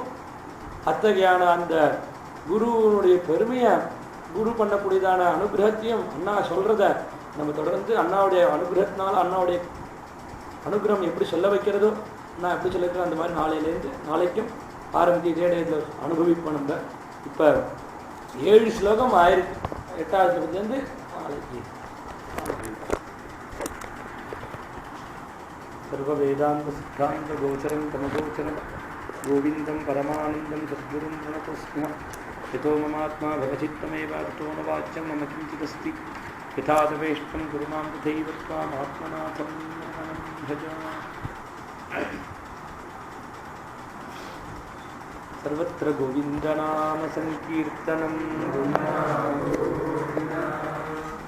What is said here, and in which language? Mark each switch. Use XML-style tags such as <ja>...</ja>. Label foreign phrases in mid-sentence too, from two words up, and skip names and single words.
<ta>அத்தகையான அந்த குருவனுடைய பெருமையை குரு பண்ணக்கூடியதான அனுகிரகத்தையும் அண்ணா சொல்றத நம்ம தொடர்ந்து அண்ணாவுடைய அனுகிரகத்தினால அண்ணாவுடைய அனுகிரகம் எப்படி சொல்ல வைக்கிறதோ நான் எப்படி சொல்லிக்கிறேன் அந்த மாதிரி நாளையிலேருந்து நாளைக்கும் ஆரம்பித்து இதே இதில் அனுபவிப்போம். நம்ம இப்போ 7 ஸ்லோகம் ஆயிருக்கு. 8வது ஸ்லோகத்துலேருந்து நாளைக்கு</ta> <sa>सर्व वेदान्त सिद्धान्त गोचरम् தமகோச்சரம் गोविन्दं परमानन्दं सद्गुरुं प्रणतोऽस्म्यहं यतो ममात्मा भवचित्तमेव ततो न वाच्यं मम किञ्चिदस्ति यथा तवेष्टं कुरु मां तथैव त्वामात्मनाथं भज सर्वत्र गोविन्दनाम संकीर्तनं</sa>